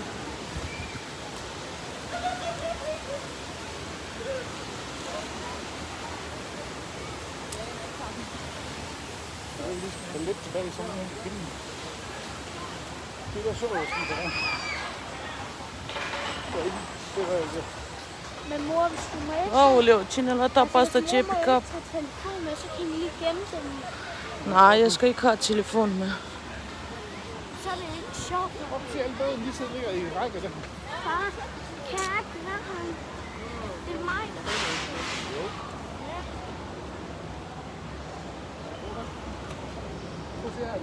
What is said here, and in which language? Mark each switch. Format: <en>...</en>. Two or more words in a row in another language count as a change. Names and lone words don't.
<da>Jeg vil lige spille lidt tilbage i sådan en film. Det der så jeg sådan der. Det var ikke. Men mor, hvis du må ikke...</da> <ro>Aoleu, cine l-a dat pe asta ce e</ro> <en>pick up?</en> <da>tage telefonen med, så kan I lige gemme den. Nej, jeg skal ikke have telefon med. Så er det ikke sjovt. Hvorfor ser alle båden lige sidder ligger i række der? Far, kan jeg ikke være her? Det er mig, der... Prøv at se her.</da>